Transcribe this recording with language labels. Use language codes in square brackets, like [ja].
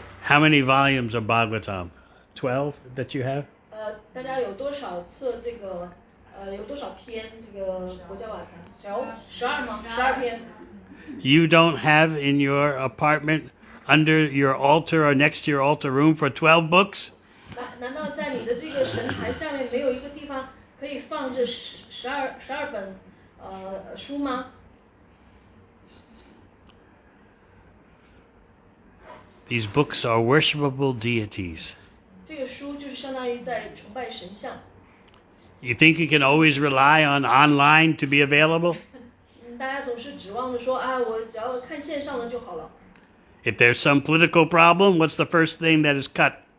[en] How many volumes of Bhagavatam? 12 that you have? [zh] 大家有多少册这个有多少篇这个博伽瓦坛？12吗？12篇。 [en] You don't have in your apartment, under your altar or next to your altar room for 12 books? [zh] 难道在你的这个神坛下面没有一个地方可以放着12本书吗？ [en] These books are worshipable deities. [zh] 这个书就是相当于在崇拜神像。 [en] You think you can always rely on online to be available? [zh] 大家总是指望着说啊，我只要看线上的就好了。 [en] If there's some political problem, what's the first thing that is cut?